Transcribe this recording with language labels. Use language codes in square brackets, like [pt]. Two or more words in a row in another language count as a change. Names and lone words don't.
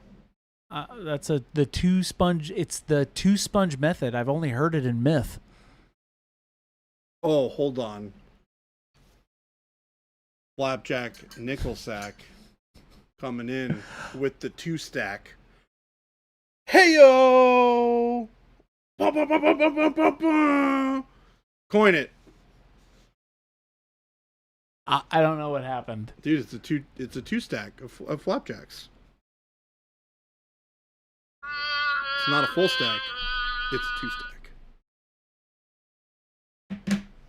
[en] That's the 2 sponge. It's the 2 sponge method. I've only heard it in myth. Oh, hold on. Flapjack nickel sack coming in with the 2 stack. Hey-yo! Ba, ba, ba, ba, ba, ba, ba, ba. Coin it. I don't know what happened. Dude, it's a 2 stack of flapjacks. It's not a full stack. It's a 2 stack.